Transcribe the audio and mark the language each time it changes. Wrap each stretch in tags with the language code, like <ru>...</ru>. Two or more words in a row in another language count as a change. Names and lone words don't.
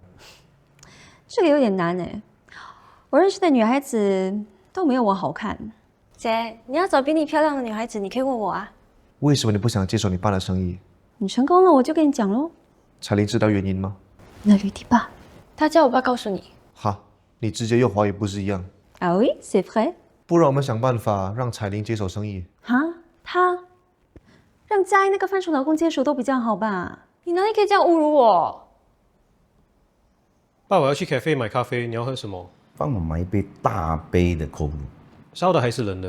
<zh>这个有点难哎，我认识的女孩子都没有我好看。姐，你要找比你漂亮的女孩子，你可以问我啊。为什么你不想接手你爸的生意？你成功了，我就跟你讲喽。彩玲知道原因吗？那吕迪爸，他叫我爸告诉你。哈，你直接用华语不是一样？</zh> <fr>Ah oui, c'est vrai。</fr> <zh>不然我们想办法让彩玲接手生意。哈，他让佳音那个番薯老公接手都比较好吧？你哪里可以这样侮辱我？爸，我要去 cafe 买咖啡，你要喝什么？帮我买一杯大杯的</zh> <en>Cold Brew。</en> <zh>烧的还是冷的？</zh>